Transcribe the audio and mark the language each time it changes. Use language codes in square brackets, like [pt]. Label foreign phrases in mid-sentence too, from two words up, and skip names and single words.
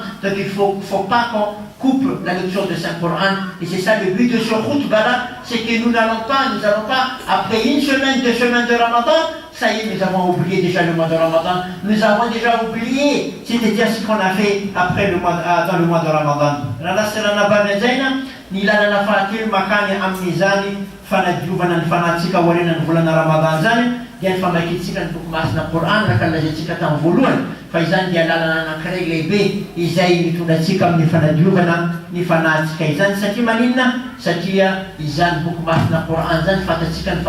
[fr] Donc il ne faut pas qu'on coupe la lecture de Saint-Coran. Et c'est ça le but de ce khutbah-là, c'est que nous n'allons pas, après une semaine, 2 semaines de Ramadan, ça y est, nous avons oublié déjà le mois de Ramadan. Nous avons déjà oublié, c'est-à-dire ce qu'on a fait après dans le mois de Ramadan. [mg] Fanajuvan fanatika walina volana Ramadan zany dia famakitsika ny boky masina Coran nakalazatsika tamin'ny voalohany fa izany dia lalana anankiray lehibe izay mitondratsika amin'ny fanadiovana ny fanatsika izany satria maninona satria izany boky masina Coran zany fatatsika ny